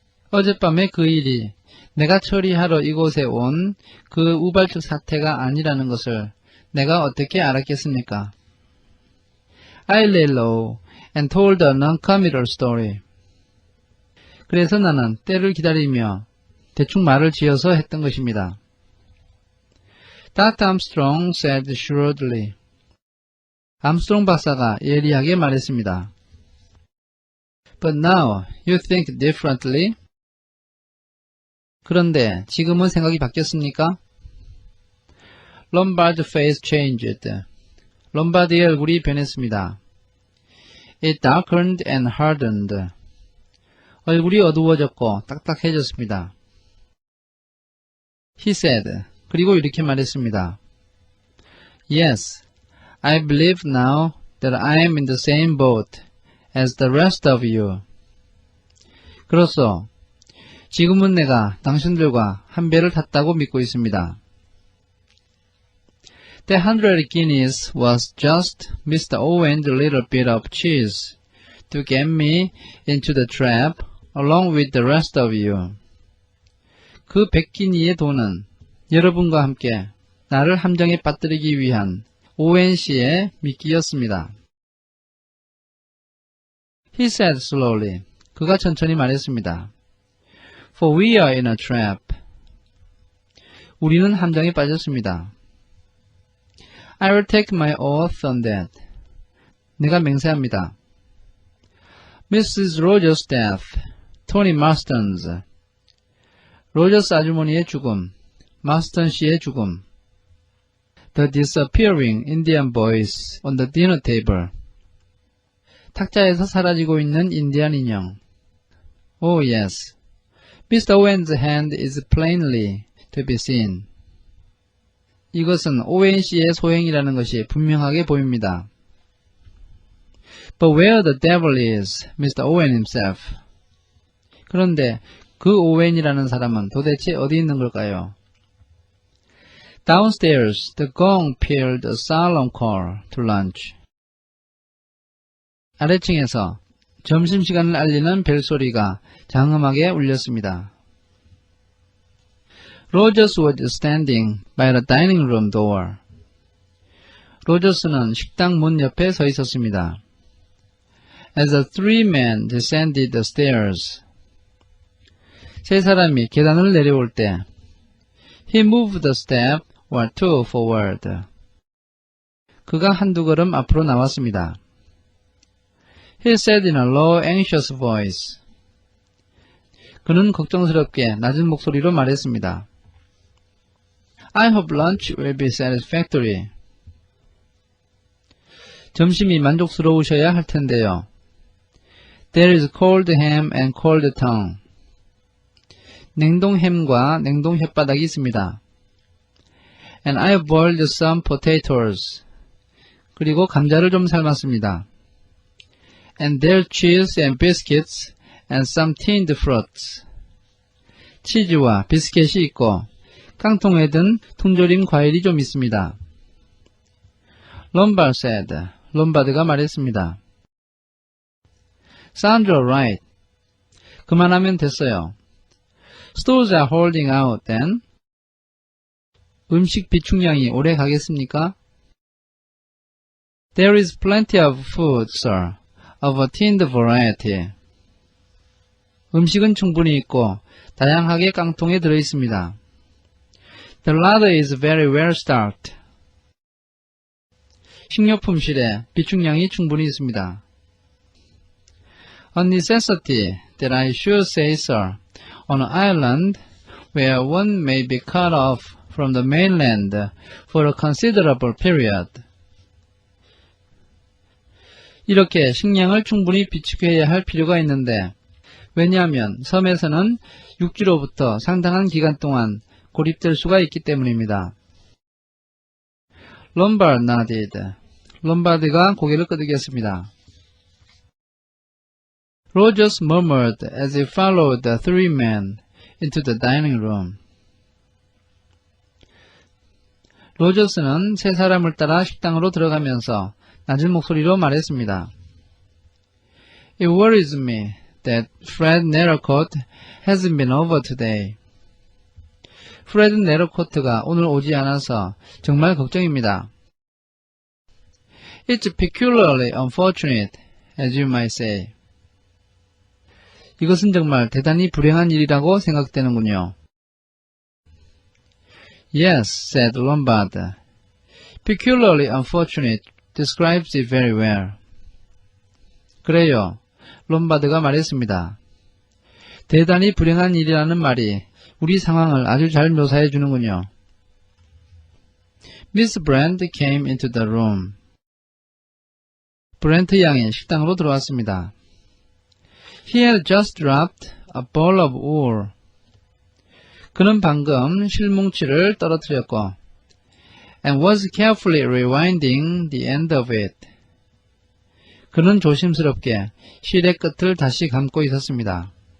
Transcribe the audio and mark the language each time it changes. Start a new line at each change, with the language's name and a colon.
Korean: 어젯밤의 그 일이 내가 처리하러 이곳에 온 그 우발적 사태가 아니라는 것을 내가 어떻게 알았겠습니까?
English: I lay low and told a non-committal story.
Korean: 그래서 나는 때를 기다리며 대충 말을 지어서 했던 것입니다.
English: Dr. Armstrong said shrewdly.
Korean: 암스트롱 박사가 예리하게 말했습니다.
English: But now you think differently?
Korean: 그런데 지금은 생각이 바뀌었습니까?
English: Lombard's face changed.
Korean: 롬바드의 얼굴이 변했습니다.
English: It darkened and hardened.
Korean: 얼굴이 어두워졌고 딱딱해졌습니다.
English: He said.
Korean: 그리고 이렇게 말했습니다.
English: Yes, I believe now that I am in the same boat as the rest of you.
Korean: 그렇소. 지금은 내가 당신들과 한 배를 탔다고 믿고 있습니다.
English: The 100 guineas was just Mr. Owen's little bit of cheese to get me into the trap along with the rest of you.
Korean: 그 100기니의 돈은 여러분과 함께 나를 함정에 빠뜨리기 위한 오웬 씨의 미끼였습니다.
English: He said slowly.
Korean: 그가 천천히 말했습니다.
English: For we are in a trap.
Korean: 우리는 함정에 빠졌습니다.
English: I will take my oath on that.
Korean: 내가 맹세합니다. Mrs.
English: Rogers' death, Tony Marston's.
Korean: 로저스 아주머니의 죽음, 마스턴 씨의 죽음.
English: The disappearing Indian boys on the dinner table.
Korean: 탁자에서 사라지고 있는 인디안 인형.
English: Oh yes. Mr. Owen's hand is plainly to be seen.
Korean: 이것은 오웬 씨의 소행이라는 것이 분명하게 보입니다.
English: But where the devil is Mr. Owen himself?
Korean: 그런데 그 오웬이라는 사람은 도대체 어디 있는 걸까요?
English: Downstairs, the gong pealed a solemn call to lunch.
Korean: 아래층에서 점심시간을 알리는 벨소리가 장엄하게 울렸습니다.
English: Rogers was standing by the dining room door.
Korean: 로저스는 식당 문 옆에 서 있었습니다.
English: As the three men descended the stairs.
Korean: 세 사람이 계단을 내려올 때
English: He moved a step or two forward.
Korean: 그가 한두 걸음 앞으로 나왔습니다.
English: He said in a low, anxious voice.
Korean: 그는 걱정스럽게 낮은 목소리로 말했습니다.
English: I hope lunch will be satisfactory.
Korean: 점심이 만족스러우셔야 할 텐데요.
English: There is cold ham and cold tongue.
Korean: 냉동 햄과 냉동 혓바닥이 있습니다.
English: And I have boiled some potatoes.
Korean: 그리고 감자를 좀 삶았습니다.
English: And there's cheese and biscuits and some tinned fruits.
Korean: 치즈와 비스켓이 있고 깡통에 든 통조림 과일이 좀 있습니다.
English: Lombard said.
Korean: 롬바드가 말했습니다.
English: Sounds alright.
Korean: 그만하면 됐어요.
English: Stores are holding out then.
Korean: 음식 비축량이 오래 가겠습니까?
English: There is plenty of food, sir, of a tinned variety.
Korean: 음식은 충분히 있고 다양하게 깡통에 들어 있습니다.
English: The larder is very well stocked.
Korean: 식료품실에 비축량이 충분히 있습니다.
English: A necessity that I should say, sir, on an island where one may be cut off from the mainland for a considerable period.
Korean: 이렇게 식량을 충분히 비축해야 할 필요가 있는데 왜냐하면 섬에서는 육지로부터 상당한 기간 동안 고립될 수가 있기 때문입니다.
English: Lombard nodded.
Korean: 롬바드가 고개를 끄덕였습니다.
English: Rogers murmured as he followed the three men into the dining room.
Korean: 로저스는 세 사람을 따라 식당으로 들어가면서 낮은 목소리로 말했습니다.
English: It worries me that Fred Narrowcoat hasn't been over today.
Korean: 프레드 네러코트가 오늘 오지 않아서 정말 걱정입니다.
English: It's peculiarly unfortunate, as you might say.
Korean: 이것은 정말 대단히 불행한 일이라고 생각되는군요.
English: Yes, said Lombard. Peculiarly unfortunate describes it very well.
Korean: 그래요. 롬바드가 말했습니다. 대단히 불행한 일이라는 말이 우리 상황을 아주 잘 묘사해 주는군요.
English: Miss Brent came into the room.
Korean: 브렌트 양이 식당으로 들어왔습니다.
English: He had just dropped a ball of wool.
Korean: 그는 방금 실뭉치를 떨어뜨렸고
English: and was carefully rewinding the end of it.
Korean: 그는 조심스럽게 실의 끝을 다시 감고 있었습니다.